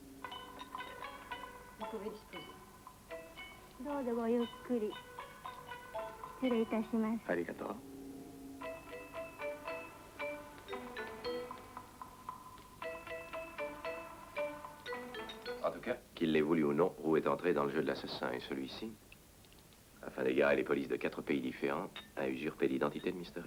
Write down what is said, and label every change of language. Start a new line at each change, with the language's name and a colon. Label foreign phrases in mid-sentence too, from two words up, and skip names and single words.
French: Vous pouvez disposer.
Japanese: 失礼いたします。ありがとう。
French: En tout cas, qu'il l'ait voulu ou non, Roux est entré dans le jeu de l'assassin, et celui-ci, afin d'égarer les polices de 4 pays différents, a usurpé l'identité de Mr.